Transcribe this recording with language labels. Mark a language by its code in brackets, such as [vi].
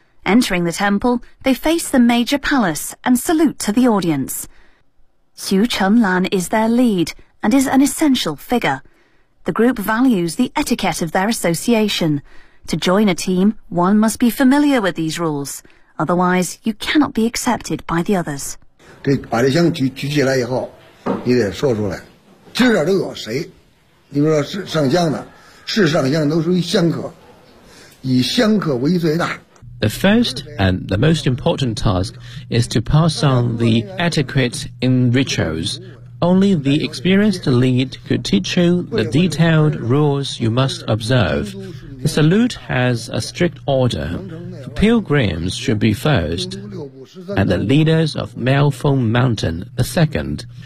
[en] Entering the temple, they face the major palace and salute to the audience. Xu Chenlan is their lead and is an essential figure. The group values the etiquette of their association. To join a team, one must be familiar with these rules. Otherwise, you cannot be accepted by the others. [zh] 这把这箱举起来以后，你得说出来，今儿都有谁？你比如说是上香的，是上香都属于香客，以香客为最大。 [en] The first and the most important task is to pass on the etiquette in rituals. Only the experienced lead could teach you the detailed rules you must observe. The salute has a strict order. The pilgrims should be first, and the leaders of Miaofeng Mountain the second.